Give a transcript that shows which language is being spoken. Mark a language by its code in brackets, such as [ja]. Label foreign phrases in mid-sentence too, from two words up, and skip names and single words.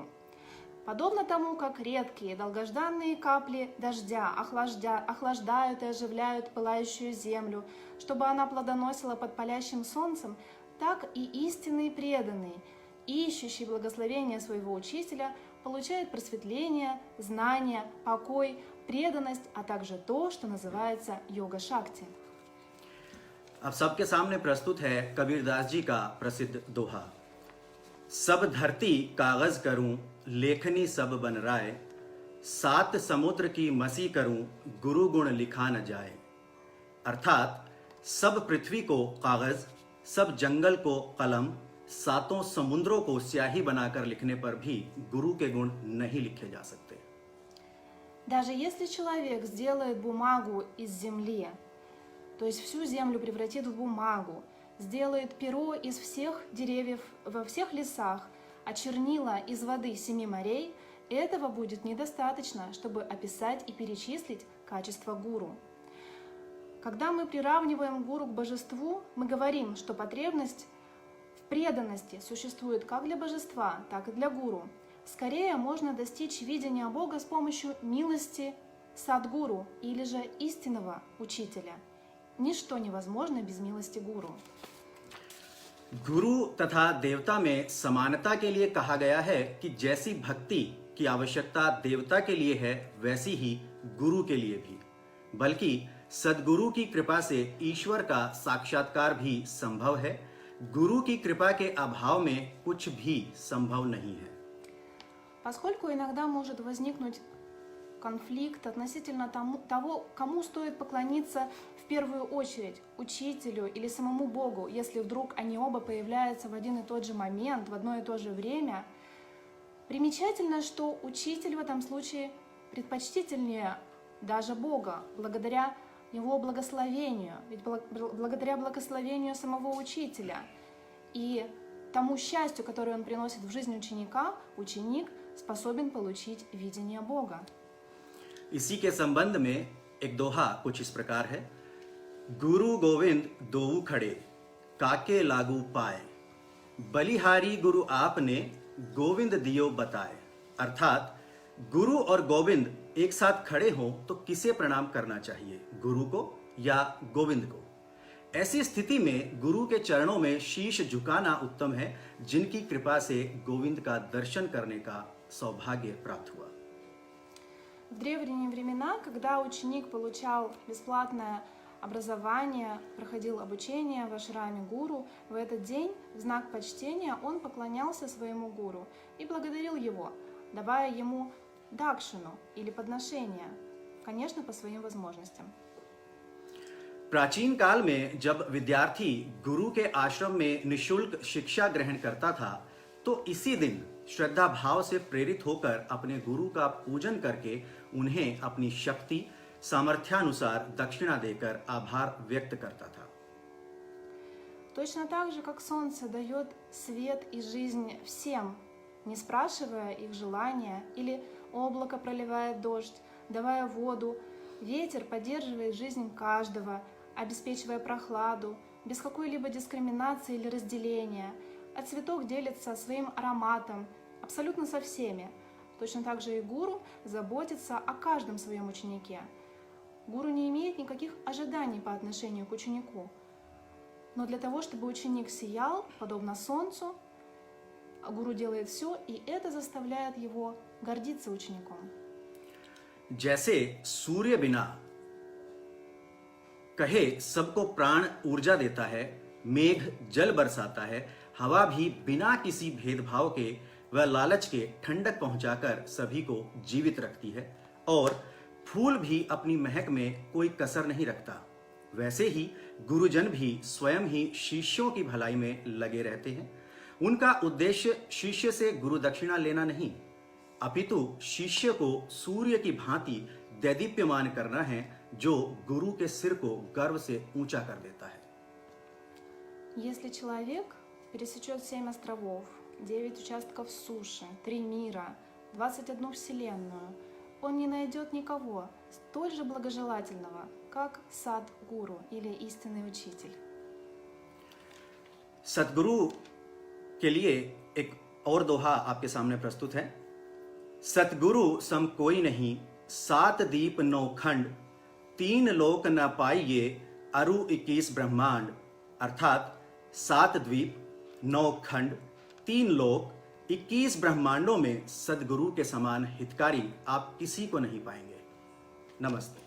[ru] Подобно тому, как редкие долгожданные капли дождя охлаждают и оживляют пылающую землю, чтобы она плодоносила под палящим солнцем, так и истинный преданный, ищущий благословения своего учителя, получает просветление, знание, покой, преданность, а также то, что называется йога-шакти. [hi] अब सबके सामने प्रस्तुत है कबीरदास जी का प्रसिद्ध दोहा। सब धरती कागज करूं, लेखनी सब बन राय, 7 समुद्र की मसी करूं, गुरु गुण लिखा न जाए। अर्थात सब पृथ्वी को कागज, सब जंगल को कलम, 7 समुद्रों को स्याही बनाकर लिखने पर भी गुरु के गुण नहीं लिखे जा सकते। [ru] Даже если человек сделает бумагу из земли, то есть всю землю превратит в бумагу, сделает перо из всех деревьев во всех лесах, а чернила из воды 7 морей, этого будет недостаточно, чтобы описать и перечислить качества гуру. Когда мы приравниваем гуру к божеству, мы говорим, что потребность в преданности существует как для божества, так и для гуру. Скорее можно достичь видения Бога с помощью милости садгуру или же истинного учителя. Ничто невозможно без милости гуру. [hi] गुरु तथा देवता में समानता के लिए कहा गया है कि जैसी भक्ति की आवश्यकता देवता के लिए है, वैसी ही गुरु के लिए भी। बल्कि सद्गुरु की कृपा से ईश्वर का साक्षात्कार भी संभव है। गुरु की कृपा के अभाव में कुछ भी संभव नहीं है। [ru] Поскольку иногда может возникнуть конфликт относительно того, кому стоит поклониться в первую очередь, учителю или самому Богу, если вдруг они оба появляются в один и тот же момент, в одно и то же время, примечательно, что учитель в этом случае предпочтительнее даже Бога, благодаря его благословению, ведь благодаря благословению самого учителя и тому счастью, которое он приносит в жизнь ученика, ученик способен получить видение Бога. [hi] इसी के संबंध में एक दोहा कुछ इस प्रकार है। गुरु गोविंद दोऊ खड़े, काके लागू पाए, बलिहारी गुरु आपने, गोविंद दियो बताए। अर्थात गुरु और गोविंद एक साथ खड़े हों तो किसे प्रणाम करना चाहिए, गुरु को या गोविंद को। ऐसी स्थिति में गुरु के चरणों में शीश झुकाना उत्तम है, जिनकी कृपा से गोविंद का दर्शन करने का सौभाग्य प्राप्त हुआ। [ru] В древние времена, когда ученик получал бесплатное образование, проходил обучение в ашраме гуру, в этот день в знак почтения он поклонялся своему гуру и благодарил его, давая ему дакшину или подношение, конечно, по своим возможностям. [hi] प्राचीन काल में जब विद्यार्थी गुरु के आश्रम में निशुल्क शिक्षा ग्रहण करता था, तो इसी दिन श्रद्धा भाव से प्रेरित होकर अपने गुरु का पूजन करके उन्हें अपनी शक्ति सामर्थ्यानुसार दक्षिणा देकर आभार व्यक्त करता था। [ru] Точно так же, как солнце дает свет и жизнь всем, не спрашивая их желания, или облако проливает дождь, давая воду, ветер поддерживает жизнь каждого, обеспечивая прохладу, без какой-либо дискриминации или разделения, а цветок делится своим ароматом абсолютно со всеми. Точно так же и гуру заботится о каждом своем ученике. Гуру не имеет никаких ожиданий по отношению к ученику. Но для того, чтобы ученик сиял, подобно солнцу, гуру делает все, и это заставляет его гордиться учеником. [hi] जैसे सूर्य बिना कहे सबको प्राण ऊर्जा देता है, मेघ जल बरसाता है, हवा भी बिना किसी भेदभाव के व लालच के ठंडक पहुंचाकर सभी को जीवित रखती है, और फूल भी अपनी महक में कोई कसर नहीं रखता, वैसे ही गुरुजन भी स्वयं ही शिष्यों की भलाई में लगे रहते हैं। उनका उद्देश्य शिष्य से गुरु दक्षिणा लेना नहीं, अपितु शिष्य को सूर्य की भांति दैदीप्यमान करना है, जो गुरु के सिर को गर्व से ऊंचा कर देता है। [ru] Если человек пересечет 7 островов, 9 участков суши, 3 мира, 21 вселенную, он не найдет никого столь же благожелательного, как садгуру или истинный учитель. [hi] सतगुरु के लिए एक और दोहा आपके सामने प्रस्तुत है। सतगुरु सम कोई नहीं, 7 दीप 9 खंड, 3 लोक न पाइए, अरु 21 ब्रह्मांड। अर्थात 7 द्वीप, 9 खंड, 3 लोक, 21 ब्रह्मांडों में सदगुरु के समान हितकारी आप किसी को नहीं पाएंगे।